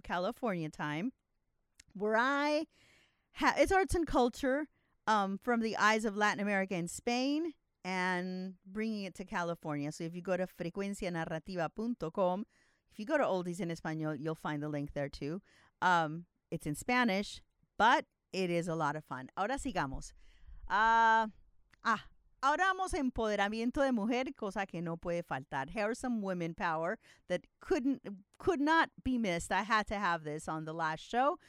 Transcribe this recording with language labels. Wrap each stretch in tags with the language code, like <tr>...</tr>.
<en>California time, where I have, it's arts and culture, from the eyes of Latin America and Spain, and bringing it to California. So if you go to frecuencianarrativa.com, if you go to Oldies en Español, you'll find the link there too. It's in Spanish, but it is a lot of fun.</en> <es>Ahora sigamos. Ahora vamos a empoderamiento de mujer, cosa que no puede faltar.</es> <en>Here are some women power that could not be missed. I had to have this on the last show.</en>